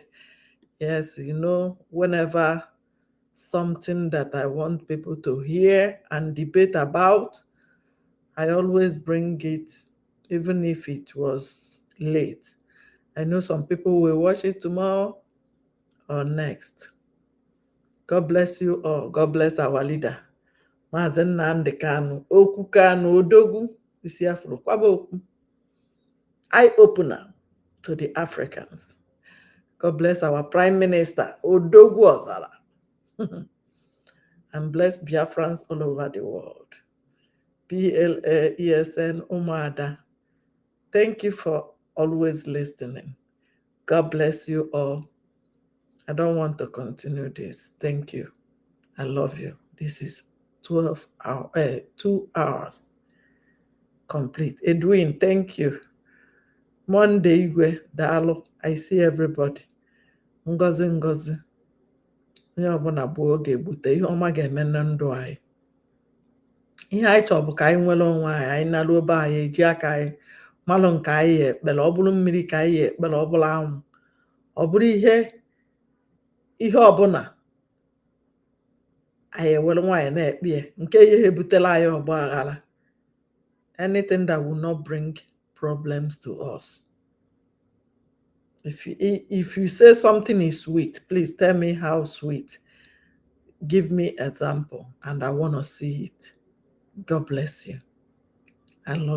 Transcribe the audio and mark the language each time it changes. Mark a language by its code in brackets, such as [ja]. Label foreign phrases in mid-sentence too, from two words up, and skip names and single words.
[en] Yes, you know, whenever something that I want people to hear and debate about, I always bring it, even if it was late. I know some people will watch it tomorrow or next. God bless you all. God bless our leader. [ig] Mazen Nnamdi Kanu, Okwu Kanu, Odogwu, isi afro, kwaba okwu. [en] Eye opener to the Africans. God bless our Prime Minister, Odogwu Ozara. And bless Biafrans all over the world. PLA, ESN, Umada. Thank you for always listening. God bless you all. I don't want to continue this. Thank you. I love you. This is 2 hours complete. Edwin, thank you. Monday, Igwe, Dalo. I see everybody. Ngozi Ngozi. [ig] Onye ọbụla bụ oge egbute ihe ọma ga-eme na ndụ anyị. Ihe anyị chọrọ bụ ka anyị nwere onwe anyị, anyị nara obe anyị, eji aka anyị malụ nke anyị ekpere, ọ bụrụ mmiri ka anyị ekpere, ọ bụrụ anwụ, ọ bụrụ ihe ọbụla anyị ewere nwaanyị na-ekpe ya, nke ihe ebutela anyị ọgba aghara. [en] Anything that will not bring problems to us. If you say something is sweet, please tell me how sweet. give me example, and I want to see it. God bless you. I love